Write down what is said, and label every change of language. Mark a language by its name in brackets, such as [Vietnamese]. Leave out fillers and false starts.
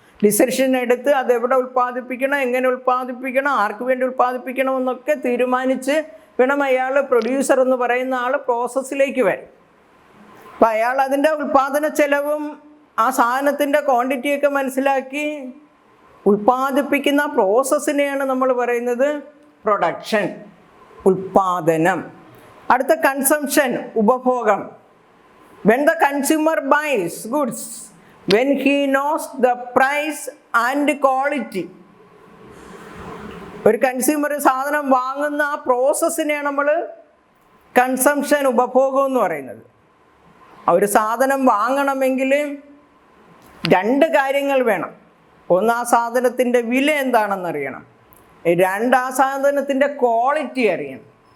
[Malayalam] Decision എടുത്ത് അതെവിടെ ഉൽപ്പാദിപ്പിക്കണം, എങ്ങനെ ഉൽപ്പാദിപ്പിക്കണം, ആർക്ക് വേണ്ടി ഉൽപ്പാദിപ്പിക്കണം എന്നൊക്കെ തീരുമാനിച്ച് വേണം അയാൾ, പ്രൊഡ്യൂസർ എന്ന് പറയുന്ന ആൾ, പ്രോസസ്സിലേക്ക് വരും. അപ്പം അയാൾ അതിൻ്റെ ഉൽപ്പാദന ചെലവും ആ സാധനത്തിൻ്റെ ക്വാണ്ടിറ്റിയൊക്കെ മനസ്സിലാക്കി ഉൽപ്പാദിപ്പിക്കുന്ന പ്രോസസ്സിനെയാണ് നമ്മൾ പറയുന്നത് പ്രൊഡക്ഷൻ, ഉൽപ്പാദനം. അടുത്ത കൺസംഷൻ, ഉപഭോഗം. [English] When the consumer buys goods, when he knows the price and quality. [Malayalam] ഒരു കൺസ്യൂമർ സാധനം വാങ്ങുന്ന ആ പ്രോസസ്സിനെയാണ് നമ്മൾ കൺസംഷൻ, ഉപഭോഗം എന്ന് പറയുന്നത്. ഒരു സാധനം വാങ്ങണമെങ്കിൽ 2 കാര്യങ്ങൾ വേണം. ഒന്ന്, ആ സാധനത്തിൻ്റെ വില എന്താണെന്നറിയണം. 2, ആ സാധനത്തിൻ്റെ ക്വാളിറ്റി അറിയണം.